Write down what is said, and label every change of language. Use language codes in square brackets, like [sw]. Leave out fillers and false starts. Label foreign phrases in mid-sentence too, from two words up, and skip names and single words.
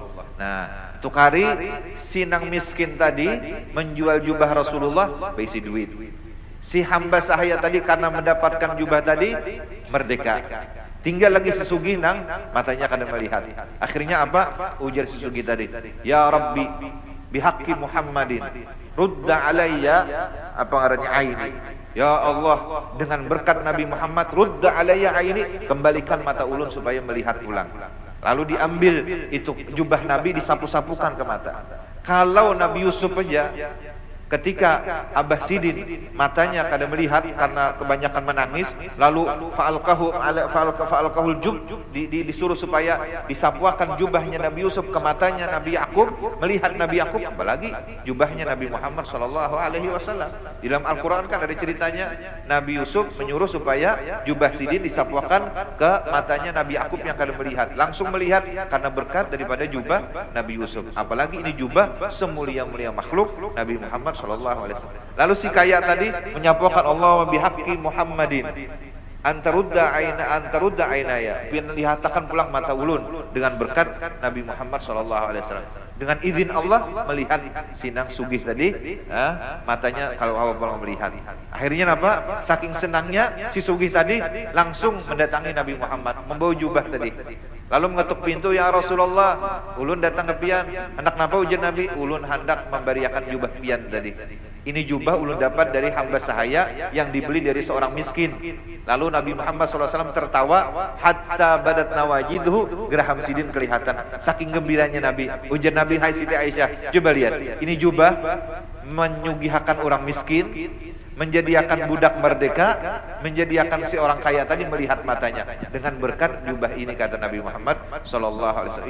[bjn] Nah, tukari sinang miskin tadi menjual jubah Rasulullah berisi duit. Si hamba sahaya tadi karena mendapatkan jubah tadi merdeka. Tinggal lagi sesugih nang matanya akan melihat. Akhirnya apa? Ujar sesugih tadi, [ar] يا رب بحق محمد رد علي [bjn] apa ngarannya [ar] aini. [bjn] Ya Allah, dengan berkat Nabi Muhammad [ar] رد علي عيني, [bjn] kembalikan mata ulun supaya melihat ulang. Lalu diambil itu jubah Nabi, disapu-sapukan ke mata. Kalau Nabi Yusuf aja ketika Abah Sidin matanya kada melihat karena kebanyakan menangis, lalu [ar] فألقاه الجب, [bjn] disuruh supaya disapuakan jubahnya Nabi Yusuf ke matanya Nabi Yakub, melihat Nabi Yakub, apalagi jubahnya Nabi Muhammad [ar] صلى الله عليه وسلم. [bjn] Di dalam Al-Qur'an kan ada ceritanya Nabi Yusuf menyuruh supaya jubah Sidin disapuakan ke matanya Nabi Yakub yang kada melihat, langsung melihat karena berkat daripada jubah Nabi Yusuf. Apalagi ini jubah semulia-mulia makhluk Nabi Muhammad [ar] صلى الله عليه وسلم. [bjn] Lalu si kaya tadi menyapuakan [ar] الله بحق محمد أن ترد عيناي, [bjn] lihatakan pulang mata ulun dengan berkat Nabi Muhammad [ar] صلى الله عليه وسلم. [bjn] Dengan izin Allah melihat sinang sugih tadi, matanya kalau awal melihat. Akhirnya apa? Saking senangnya si sugih tadi langsung mendatangi Nabi Muhammad membawa jubah tadi. Lalu mengetuk pintu, [ar] يا رسول الله, [bjn] ulun datang ke pian. Anak napa ujian Nabi? Ulun hendak memberiakan jubah pian tadi. Ini jubah ulun dapat dari hamba sahaya yang dibeli dari seorang miskin. Lalu Nabi Muhammad SAW tertawa [ar] حتى بدت نواجذه, [bjn] geraham sidin kelihatan. Saking gembiranya Nabi. Ujian Nabi, hai Siti Aisyah, coba lihat. Ini jubah menyugihakan orang miskin, menjadikan budak merdeka, menjadikan si orang kaya tadi melihat matanya dengan berkat jubah ini, kata Nabi Muhammad [ar] صلى الله عليه وسلم.